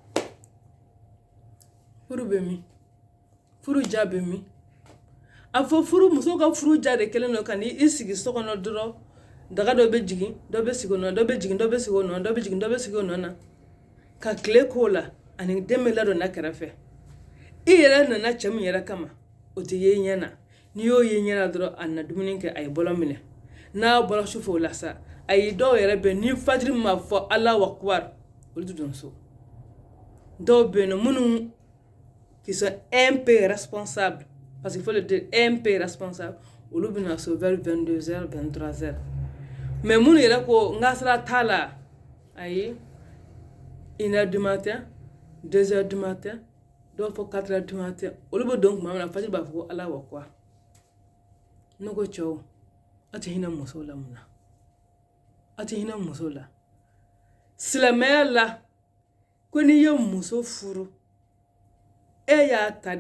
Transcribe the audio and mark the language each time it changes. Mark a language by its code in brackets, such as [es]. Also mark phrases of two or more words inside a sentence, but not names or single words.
[bm] furu bɛ min furu ja bɛ min a fɔ furu muso ka furu ja de kelen don ka n'i sigi so kɔnɔ dɔrɔn daga dɔ bɛ jigin dɔ bɛ sigi o nɔ dɔ bɛ jigin dɔ bɛ sigi o nɔ dɔ bɛ jigin dɔ bɛ sigi o nɔ na ka tile k'o la ani den bɛ ladon na kɛrɛfɛ i yɛrɛ nana cɛ min yɛrɛ kama o tɛ ye ɲɛ na n'i y'o ye ɲɛ na dɔrɔn a na dumuni kɛ a ye bɔlɔ minɛ n'a bɔra su fɛ o la sa a ye dɔw yɛrɛ bɛ ni fajiri ma fɔ [ar] Allahu Akbar [bm] olu tɛ don so dɔw bɛ yen nɔ minnu [fr] qui sont un peu responsables parce qu'il faut le dire un peu responsables [bm] olu bɛ na so [fr] vers 22h 23h [bm] mais minnu yɛrɛ ko n ka sira t'a la ayi [fr] 1h du matin 2h du matin [bm] dɔw fɔ [fr] 4h du matin [bm] olu bɛ don tuma min na fajiri b'a fɔ ko [ar] Allahu Akbar [bm] ne ko cɛw a tɛ hinɛ musow la mun na a tɛ hinɛ musow la silamɛya la ko n'i ye muso furu e y'a ta de